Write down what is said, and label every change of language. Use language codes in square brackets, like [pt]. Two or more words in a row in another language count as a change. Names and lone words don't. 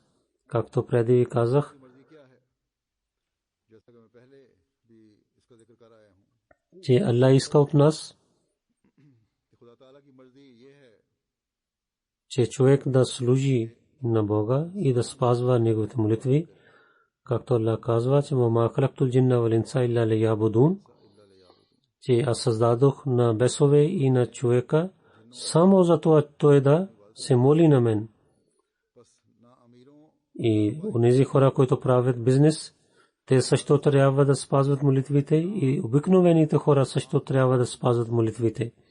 [bg] Както преди ви казах, че Аллах иска от нас, че човек да служи на Бога и да спазва неговите молитви, както Аллах казва, че [ar] ما خلقت الجن والإنس إلا ليعبدون, [bg] че аз създадох на бесове и на човека само за това той да се моли на мен. И онези хора, които правят бизнес, те също трябва да спазват молитвите и обикновените хора също трябва да спазват молитвите.